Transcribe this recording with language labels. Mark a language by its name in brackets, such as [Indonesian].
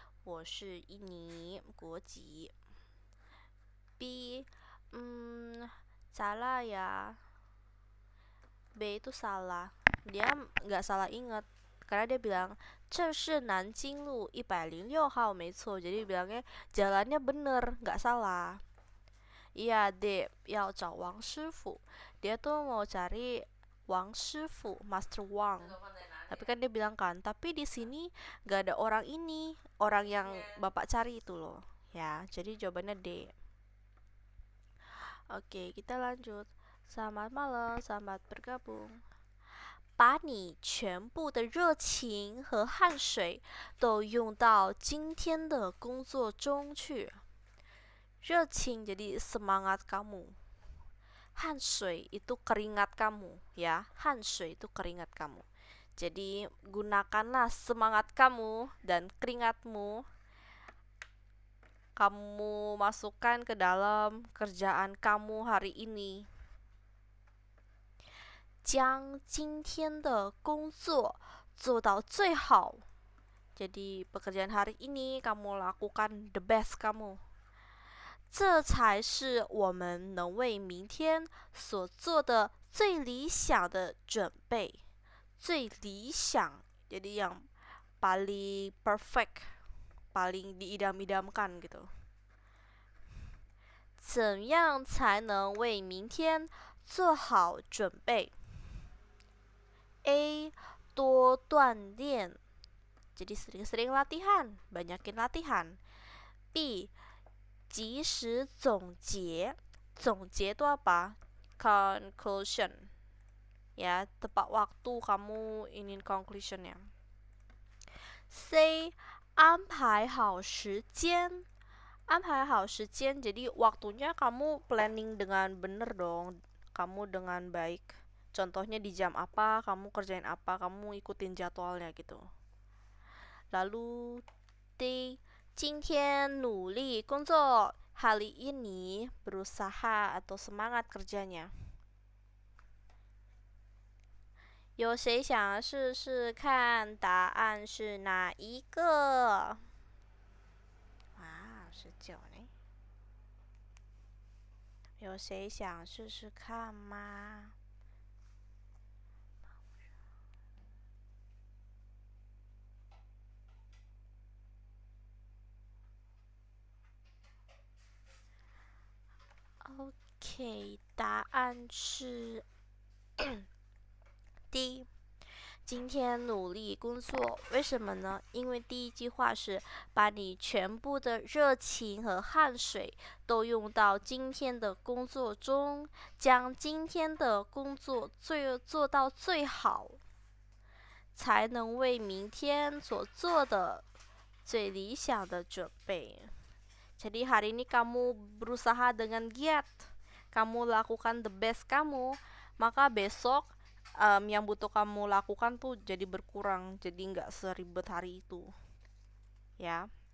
[Chinese] 我是印尼国籍。 [Indonesian] B, salah ya. B itu salah. Dia nggak salah ingat. Karena dia bilang, [Chinese] 这是南京路106号 没错. [Indonesian] Jadi bilangnya jalannya bener, nggak salah. Iya, D, [Chinese] 要找王师傅. [Indonesian] Dia tuh mau cari Wang 师傅, Master Wang. Tapi kan dia bilang kan, tapi di sini gak ada orang ini, orang yang bapak cari itu loh. Ya, jadi jawabannya D. Oke, kita lanjut. Selamat malam, selamat bergabung. [Chinese] 把你全部的热情和汗水都用到今天的工作中去。 [Indonesian] 热情 jadi semangat kamu. 汗水 itu keringat kamu, ya. 汗水 itu keringat kamu. Jadi gunakanlah semangat kamu dan keringatmu. Kamu masukkan ke dalam kerjaan kamu hari ini. [Chinese] 将今天的工作做到最好. [Indonesian] Jadi pekerjaan hari ini kamu lakukan the best kamu. [Chinese] 这才是我们能为明天所做的最理想的准备。 [Indonesian] 最理想jadi yang paling perfect, paling diidam-idamkan gitu. [Chinese] 怎样才能为明天做好准备？A. [Indonesian] 多锻炼 jadi sering-sering latihan, banyakin latihan. B. [Chinese] 及时总结，总结itu apa? [English] Conclusion. [Indonesian] Ya, tepat waktu kamu ingin conclusionnya. C. [Chinese] 安排好时间，安排好时间 [Indonesian] jadi waktunya kamu planning dengan bener dong, kamu dengan baik. Contohnya di jam apa, kamu kerjain apa, kamu ikutin jadwalnya gitu. Lalu D. [Chinese] 今天努力工作 [Indonesian] hari ini berusaha atau semangat kerjanya. [Chinese] 有谁想试试看答案是哪一个？啊，19呢？有谁想试试看吗？OK， 答案是 D。今天努力工作，为什么呢？因为第一句话是把你全部的热情和汗水都用到今天的工作中，将今天的工作做到最好，才能为明天所做的最理想的准备。 [Indonesian] Jadi hari ini kamu berusaha dengan giat, kamu lakukan the best kamu, maka besok yang butuh kamu lakukan tuh jadi berkurang, jadi nggak seribet hari itu, ya.